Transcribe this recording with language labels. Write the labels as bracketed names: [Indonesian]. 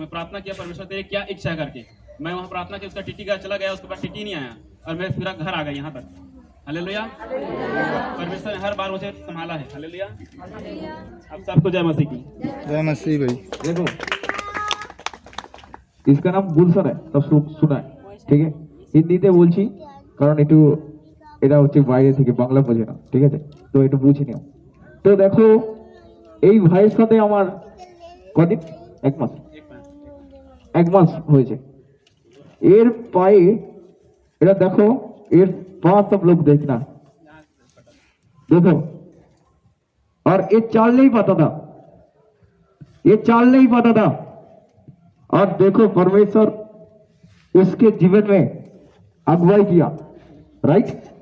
[Hindi] मैं प्रार्थना किया परमेश्वर तेरी क्या इच्छा है करके। मैं वहाँ प्रार्थना की, उसका TT का चला गया, उसके बाद TT नहीं आया, और मैं पूरा घर आ गया यहाँ तक। हालेलुया। परमेश्वर ने हर बार मुझे संभाला है। हालेलुया। आप सबको जय मसीह की। जय मसीह भाई। देखो इसका नाम गुलशन है, सब सुना है, ठीक है। [Bangla] হিন্দিতে বলছি কারণ একটু এটা হচ্ছে বাইরে থেকে বাংলা বোঝে না, ঠিক আছে, তো একটু বুঝে নিও। তো দেখো এই ভাইয়ের সাথে আমার কদিন, 1 মাস হয়েছে। এর পায়ে এটা দেখো, এর পা [Hindi] सब लोग देखना, देखो, और ये चाल नहीं पाता था, ये चाल नहीं पाता था। और देखो परमेश्वर उसके जीवन में अगुवाई किया, राइट।